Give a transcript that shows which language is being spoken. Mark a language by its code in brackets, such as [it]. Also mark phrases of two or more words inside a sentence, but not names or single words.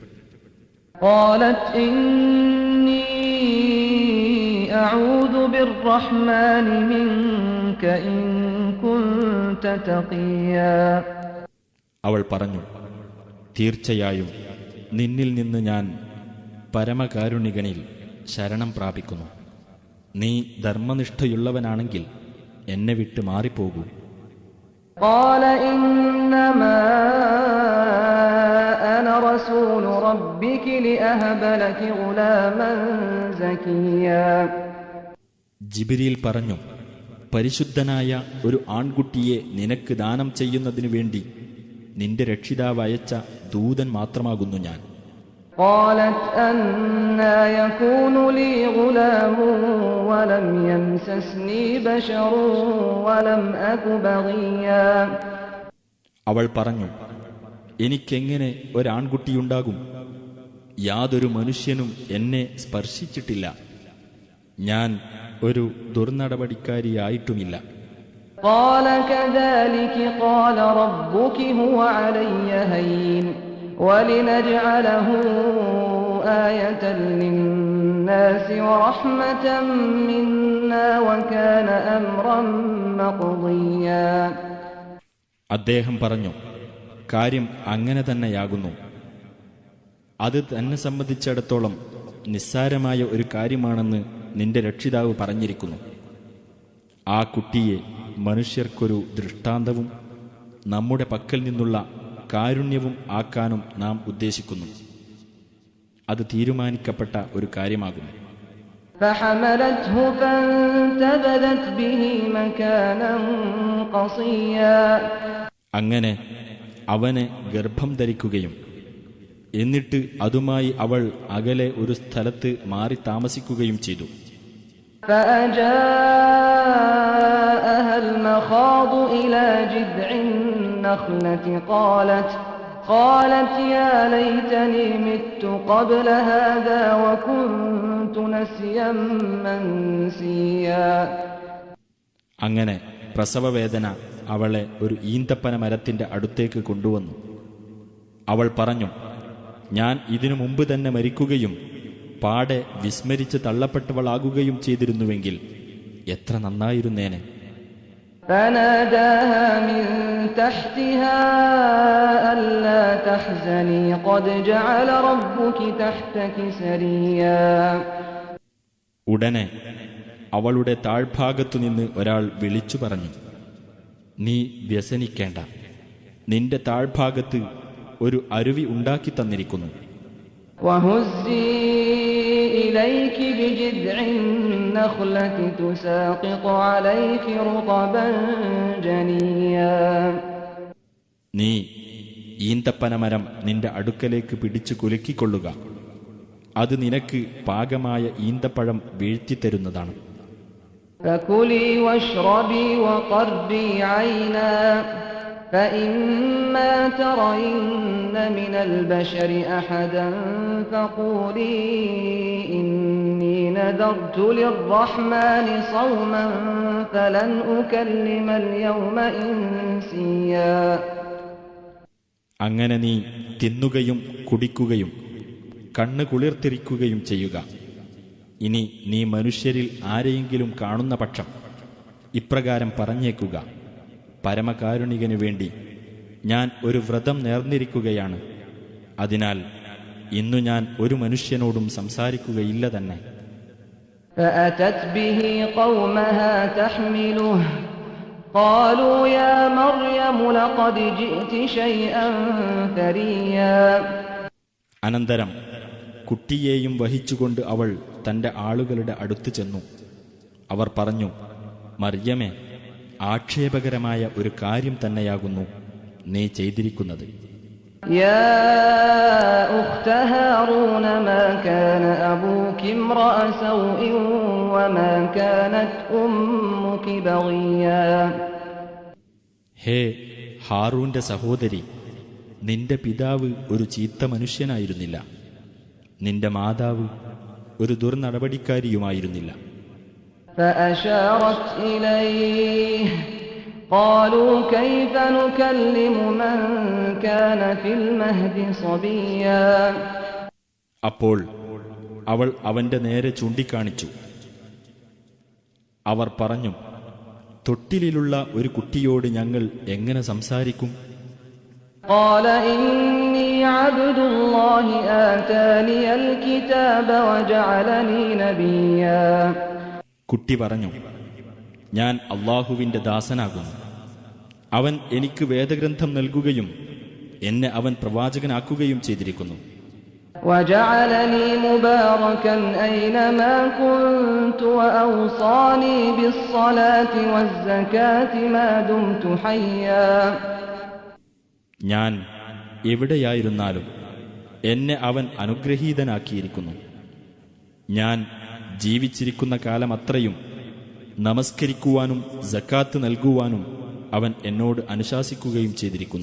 [ar] قالت إني أعوذ بالرحمن منك إن كنت تقيا. [ml] അവൾ പറഞ്ഞു, തീർച്ചയായും നിന്നിൽ നിന്ന് ഞാൻ പരമകാരുണികനിൽ ശരണം പ്രാപിക്കുന്നു. നീ ധർമ്മനിഷ്ഠയുള്ളവനാണെങ്കിൽ എന്നെ വിട്ട് മാറിപ്പോകൂ. [ar] قال إنما أنا رسول ربك لأهب لك غلاما زكيا. [ml] ജിബ്രീൽ പറഞ്ഞു, പരിശുദ്ധനായ ഒരു ആൺകുട്ടിയെ നിനക്ക് ദാനം ചെയ്യുന്നതിനു വേണ്ടി നിന്റെ രക്ഷിതാവ് അയച്ച ദൂതൻ മാത്രമാകുന്നു ഞാൻ. [ar] قالت أنى يكون لي غلام ولم يمسسني بشر ولم أك بغيا. [ml] അവൾ പറഞ്ഞു, എനിക്കെങ്ങനെ ഒരാൺകുട്ടിയുണ്ടാകും? യാതൊരു മനുഷ്യനും എന്നെ സ്പർശിച്ചിട്ടില്ല. ഞാൻ ഒരു ദുർനടപടിക്കാരിയായിട്ടുമില്ല. [ar] قال كذلك قال ربك هو علي هين ولنجعله آية للناس ورحمة منا وكان أمرا مقضيا. [ml] അദ്ദേഹം പറഞ്ഞു, കാര്യം അങ്ങനെ തന്നെയാകുന്നു. അത് തന്നെ സംബന്ധിച്ചിടത്തോളം നിസ്സാരമായ ഒരു കാര്യമാണെന്ന് നിന്റെ രക്ഷിതാവ് പറഞ്ഞിരിക്കുന്നു. ആ കുട്ടിയെ മനുഷ്യർക്കൊരു ദൃഷ്ടാന്തവും നമ്മുടെ പക്കൽ നിന്നുള്ള കാരുണ്യവും ആക്കാനും നാം ഉദ്ദേശിക്കുന്നു. അത് തീരുമാനിക്കപ്പെട്ട ഒരു കാര്യമാകുന്നു. [ar] فحملته فانتبذت به مكانا قصيا. [ml] അങ്ങനെ അവനെ ഗർഭം ധരിക്കുകയും എന്നിട്ട് അതുമായി അവൾ അകലെ ഒരു സ്ഥലത്ത് മാറി താമസിക്കുകയും ചെയ്തു. [ar] فأجاءها المخاض إلى جذع النخلة قالت يا ليتني مت قبل هذا وكنت نسيا منسيا. [ml] അങ്ങനെ പ്രസവവേദന അവളെ ഒരു ഈന്തപ്പന മരത്തിന്റെ അടുത്തേക്ക് കൊണ്ടുവന്നു. അവൾ പറഞ്ഞു, ഞാൻ ഇതിനു മുമ്പ് തന്നെ മരിക്കുകയും പാടെ വിസ്മരിച്ച് തള്ളപ്പെട്ടവളാകുകയും ചെയ്തിരുന്നുവെങ്കിൽ എത്ര നന്നായിരുന്നേനെ. [ar] فناداها من تحتها ألا تحزني قد جعل ربك تحتك سريا. [ml] ഉടനെ അവളുടെ താഴ്ഭാഗത്തുനിന്ന് ഒരാൾ വിളിച്ചു പറഞ്ഞു, നീ വ്യസനിക്കേണ്ട, നിന്റെ താഴ്ഭാഗത്ത് ഒരു അരുവി ഉണ്ടാക്കി തന്നിരിക്കുന്നു. [ar] وهزي إليك بجذع النخلة تساقط عليك رطبا جنيا. [ml] നീ ഈന്തപ്പനമരം നിന്റെ അടുക്കലേക്ക് പിടിച്ചു കുലുക്കിക്കൊള്ളുക, അത് നിനക്ക് പാകമായ ഈന്തപ്പഴം വീഴ്ത്തിത്തരുന്നതാണ്. [ar] فكلي واشربي وقري عينا فإما ترين من البشر أحدا فقولي إني نذرت للرحمن صوما فلن أكلم اليوم إنسيا. [ml] അങ്ങനെ നീ തിന്നുകയും കുടിക്കുകയും കണ്ണ് കുളിർത്തിരിക്കുകയും ചെയ്യുക. ഇനി നീ മനുഷ്യരിൽ ആരെയെങ്കിലും കാണുന്ന പക്ഷം ഇപ്രകാരം പറഞ്ഞേക്കുക: പരമകാരുണികനു വേണ്ടി ഞാൻ ഒരു വ്രതം നേർന്നിരിക്കുകയാണ്, അതിനാൽ ഇന്നു ഞാൻ ഒരു മനുഷ്യനോടും സംസാരിക്കുകയില്ല തന്നെ. [ar] فأتت به قومها تحمله قالوا يا مريم لقد جئت شيئا فريا. [ml] അനന്തരം കുട്ടിയെയും വഹിച്ചുകൊണ്ട് അവൾ തന്റെ ആളുകളുടെ അടുത്ത് ചെന്നു. അവർ പറഞ്ഞു: മർയമേ, ആക്ഷേപകരമായ ഒരു കാര്യം തന്നെയാകുന്നു നീ ചെയ്തിരിക്കുന്നത്. [ar] يا أخت هارون ما كان أبوك امرأ سوء وما كانت أمك بغيا. [ml] ഹേ ഹാറൂന്റെ സഹോദരി, നിന്റെ പിതാവ് ഒരു ചീത്ത മനുഷ്യനായിരുന്നില്ല, നിന്റെ മാതാവ് ഒരു ദുർനടപടിക്കാരിയുമായിരുന്നില്ല. [ar] فأشارت إليه قالوا كيف نكلم من كان في المهد صبيا. [ml] അപ്പോൾ അവൾ അവന്റെ നേരെ ചൂണ്ടിക്കാണിച്ചു. അവർ പറഞ്ഞു: തൊട്ടിലിലുള്ള ഒരു കുട്ടിയോട് ഞങ്ങൾ എങ്ങനെ സംസാരിക്കും? [ar] قال إني عبد الله آتاني الكتاب وجعلني نبيا. [ml] കുട്ടി പറഞ്ഞു: ഞാൻ അള്ളാഹുവിന്റെ ദാസനാകുന്നു, അവൻ എനിക്ക് വേദഗ്രന്ഥം നൽകുകയും എന്നെ അവൻ പ്രവാചകനാക്കുകയും ചെയ്തിരിക്കുന്നു. [ar] وجعلني مباركا أينما كنت وأوصاني بالصلاة والزكاة ما دمت حيا. [ml] ഞാൻ എവിടെയായിരുന്നാലും എന്നെ അവൻ അനുഗ്രഹീതനാക്കിയിരിക്കുന്നു. ഞാൻ ജീവിച്ചിരിക്കുന്ന കാലമത്രയും നമസ്കരിക്കുവാനും സക്കാത്ത് നൽകുവാനും അവൻ എന്നോട് അനുശാസിക്കുകയും ചെയ്തിരിക്കുന്നു.